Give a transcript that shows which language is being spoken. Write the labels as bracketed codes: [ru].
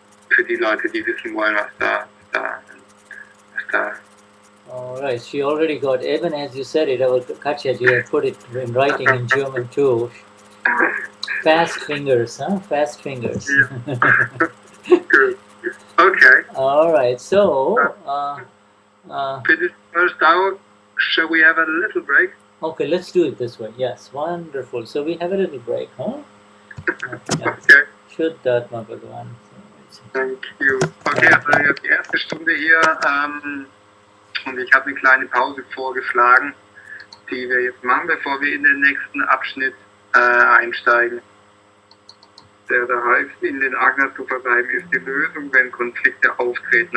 [de] Für die Leute, die wissen wollen, was da. [en] All right, she already got, even as you said it, Katya, you have put it in writing in German too. Fast fingers, huh? Fast fingers. Good. Okay. All right, so Finished first hour. Shall we have a little break? Okay, let's do it this way. Yes, wonderful. So we have a little break, huh? Okay. Shuddha Bhagavan. Thank you. [de] Okay, also die erste Stunde hier, und ich habe eine kleine Pause vorgeschlagen, die wir jetzt machen, bevor wir in den nächsten Abschnitt einsteigen. der da hilft, in den Agna zu verbleiben, ist die Lösung, wenn Konflikte auftreten.